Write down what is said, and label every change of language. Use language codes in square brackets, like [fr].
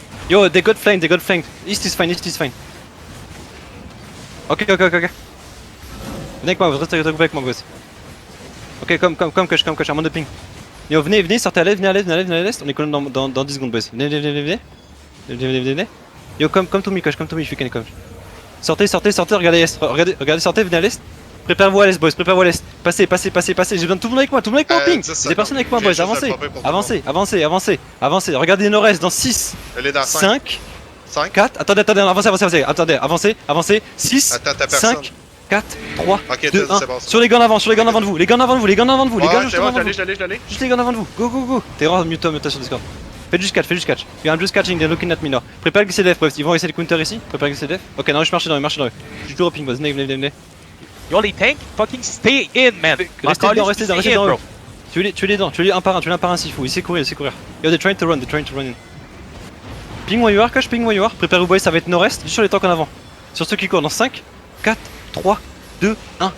[en] Yo, they got flanked. East is fine. [fr] Ok. Venez avec moi, restez avec moi, boys. Ok, comme Kush, [en] I'm on the ping. [fr] Yo, venez, sortez à l'est. On est collé dans 10 secondes, boys. Venez. [en] Yo, come to me, Kush, if you can come. [fr] Sortez, regardez l'est. Regardez, sortez, venez à l'est. Préparez-vous à l'est, boys, Passez. J'ai besoin de tout le monde avec moi, en ping. Des personnes avec moi, boys, avancez. Regardez nord-est dans 6, 5, 4. Attendez, avancez. 6, 5, 4, 3, 2, 1. Sur les gants en avant de vous. Les gants en avant de vous. J'allais. Juste les gants en avant de vous. Go. Terror, mute-toi sur Discord. Faites juste catch. [en] I'm just catching, they're looking at me now. [fr] Préparez le GCDF, boys. Ils vont essayer de counter ici. Préparez le GCDF. Ok, non, je marche dans eux. Je suis toujours au ping, boys. Venez. [en] Yo, [fr] les tanks, [en] fucking stay in, man. [fr] Restez dedans. Tuez-les dedans, tuez-les un par un s'il faut. Essayez de courir. [en] Yo, they're trying to run in. Ping where you are, Kosh, ping where you are. [fr] Préparez-vous, boys, ça va être nord-est, juste sur les tanks en avant. Sur ceux qui courent dans 5, 4, 3, 2, 1.